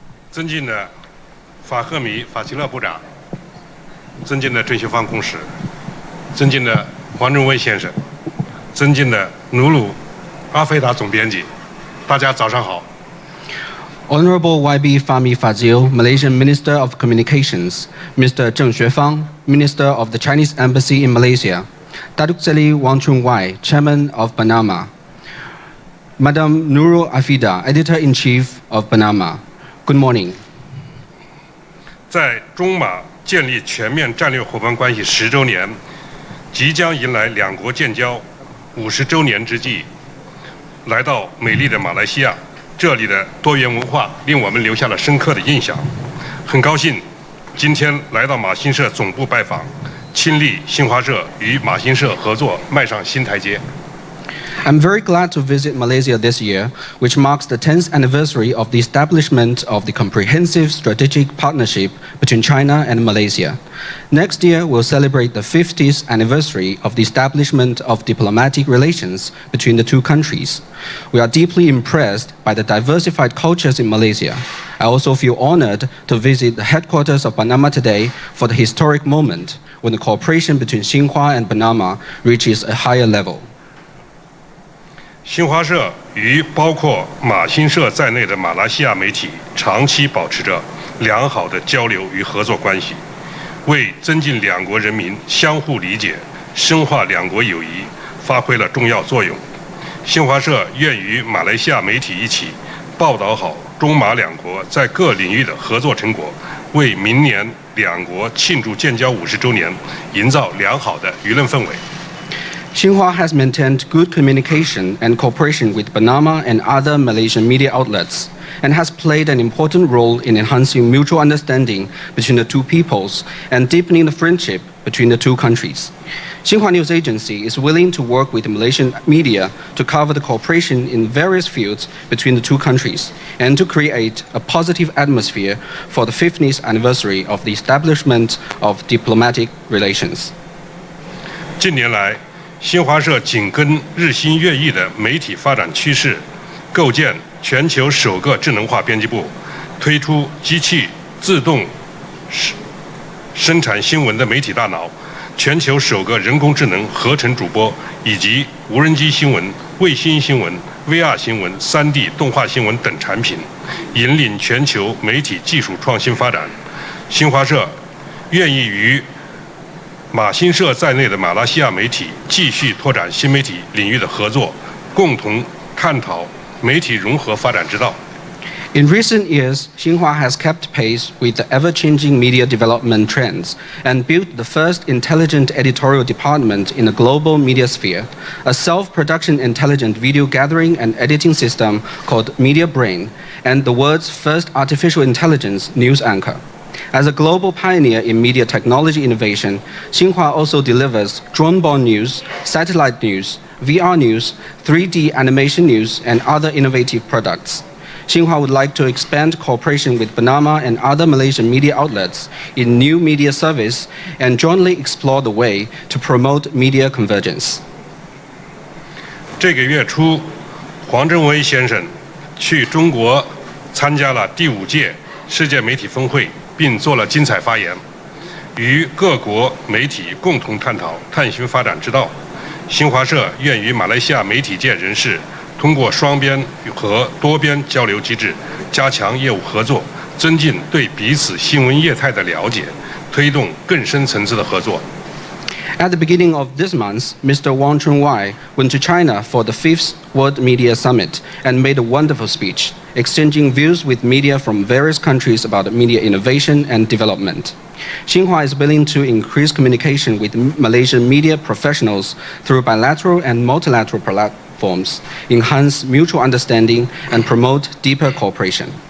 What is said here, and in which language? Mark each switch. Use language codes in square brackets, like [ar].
[zh] 尊敬的法赫米法奇勒部长，尊敬的郑秀芳公使，尊敬的黄正威先生，尊敬的努鲁阿菲达总编辑，大家早上好。 [en] Honorable YB Fahmi Fadzil, Malaysian Minister of Communications, Mr. Zheng Xuefang, Minister of the Chinese Embassy in Malaysia, Datuk Seri Wang Chun Wai, Chairman of Bernama, Madam Nurul Afida, Editor-in-Chief of Bernama. Good morning. [zh] 在中马建立全面战略伙伴关系10周年，即将迎来两国建交50周年之际，来到美丽的马来西亚，这里的多元文化令我们留下了深刻的印象。很高兴今天来到马新社总部拜访，亲历新华社与马新社合作迈上新台阶。 [en] I'm very glad to visit Malaysia this year, which marks the 10th anniversary of the establishment of the comprehensive strategic partnership between China and Malaysia. Next year, we'll celebrate the 50th anniversary of the establishment of diplomatic relations between the two countries. We are deeply impressed by the diversified cultures in Malaysia. I also feel honored to visit the headquarters of Bernama today for the historic moment when the cooperation between Xinhua and Bernama reaches a higher level. [zh] 新华社与包括马新社在内的马来西亚媒体长期保持着良好的交流与合作关系，为增进两国人民相互理解、深化两国友谊发挥了重要作用。新华社愿与马来西亚媒体一起报道好中马两国在各领域的合作成果，为明年两国庆祝建交50周年营造良好的舆论氛围。 [en] Xinhua has maintained good communication and cooperation with Bernama and other Malaysian media outlets, and has played an important role in enhancing mutual understanding between the two peoples and deepening the friendship between the two countries. Xinhua News Agency is willing to work with the Malaysian media to cover the cooperation in various fields between the two countries and to create a positive atmosphere for the 50th anniversary of the establishment of diplomatic relations. [zh] 近年来，新华社紧跟日新月异的媒体发展趋势，构建全球首个智能化编辑部，推出机器自动生产新闻的媒体大脑，全球首个人工智能合成主播，以及无人机新闻、卫星新闻、VR 新闻、3D 动画新闻等产品，引领全球媒体技术创新发展。新华社愿意与马新社在内的马来西亚媒体继续拓展新媒体领域的合作，共同探讨媒体融合发展之道。 [en] In recent years, Xinhua has kept pace with the ever-changing media development trends and built the first intelligent editorial department in the global media sphere, a self-production intelligent video gathering and editing system called Media Brain, and the world's first artificial intelligence news anchor. As a global pioneer in media technology innovation, Xinhua also delivers drone-borne news, satellite news, VR news, 3D animation news, and other innovative products. Xinhua would like to expand cooperation with Bernama and other Malaysian media outlets in new media service and jointly explore the way to promote media convergence. [zh] 这个月初，黄镇威先生去中国参加了第5届世界媒体峰会，并做了精彩发言，与各国媒体共同探讨探寻发展之道。新华社愿与马来西亚媒体界人士通过双边和多边交流机制，加强业务合作，增进对彼此新闻业态的了解，推动更深层次的合作。 [en] At the beginning of this month, Mr. Wang Chunwai went to China for the 5th World Media Summit and made a wonderful speech, exchanging views with media from various countries about media innovation and development. Xinhua is willing to increase communication with Malaysian media professionals through bilateral and multilateral platforms, enhance mutual understanding, and promote deeper cooperation.